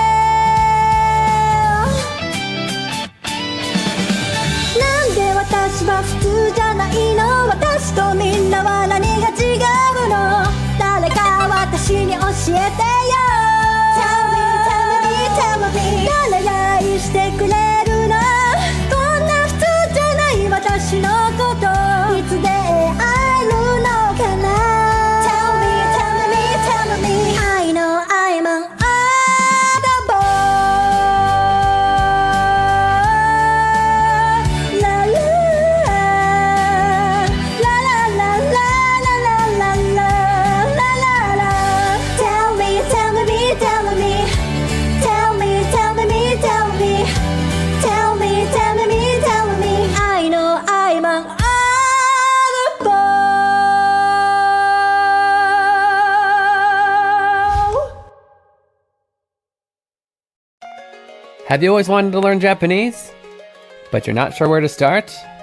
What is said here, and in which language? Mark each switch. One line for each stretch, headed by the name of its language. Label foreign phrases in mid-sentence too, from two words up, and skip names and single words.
Japanese: なんで私は普通じゃないの私とみんなは何が違うの誰か私に教えてよ
English: Tell me
Japanese: 誰が愛してくれるのこんな普通じゃない私のこといつ出会えるのかな
English: Tell me I know I'm an oddball La la la la la la la la la la la Tell me Tell me Tell me I know I'm an oddball Have you always wanted to learn Japanese, but you're not sure where to start?